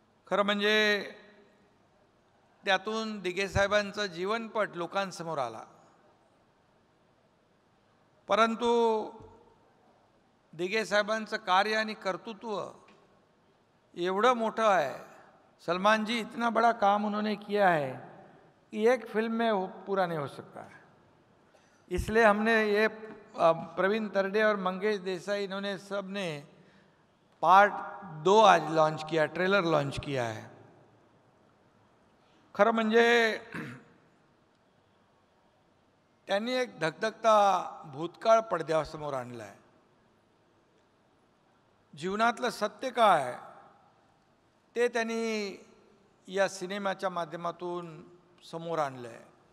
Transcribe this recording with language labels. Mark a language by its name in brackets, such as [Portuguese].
[Marathi] खरं म्हणजे त्यातून दिघे साहेबांचं जीवनपट लोकांसमोर आला, परंतु दिघे साहेबांचं कार्य आणि कर्तृत्व एवढं मोठं है. [Hindi] सलमान जी, इतना बड़ा काम उन्होंने किया है कि एक फिल्म में वो पूरा नहीं हो सकता है. इसलिए हमने ये प्रवीण तरडे और मंगेश देसाई, इन्होंने सब ने पार्ट 2 आज लॉन्च किया, ट्रेलर लॉन्च किया है. [Marathi] खरं म्हणजे त्यांनी एक धगधगता भूतकाळ पडद्यासमोर आणला आहे. जीवनातलं सत्य काय ते त्यांनी या सिनेमाच्या माध्यमातून समोर आणलं आहे.